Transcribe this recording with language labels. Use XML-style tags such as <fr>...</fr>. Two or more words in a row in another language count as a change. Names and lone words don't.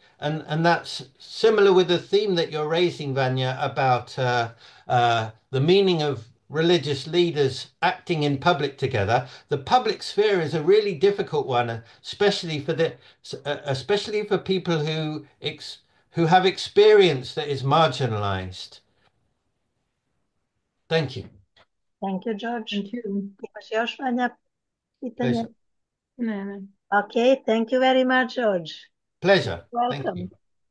<en>And that's similar with the theme that you're raising, Vanya, about the meaning of religious leaders acting in public together. The public sphere is a really difficult one, especially for people who have experience that is marginalized. Thank you. Thank you, George. Thank you.</en> <sr>Imaš još Vanja pitanje?</sr> <en>Pleasure.</en> <sr>Ne.</sr> <en>Okay, thank you very much, George. Pleasure. Thank Welcome. you.</en>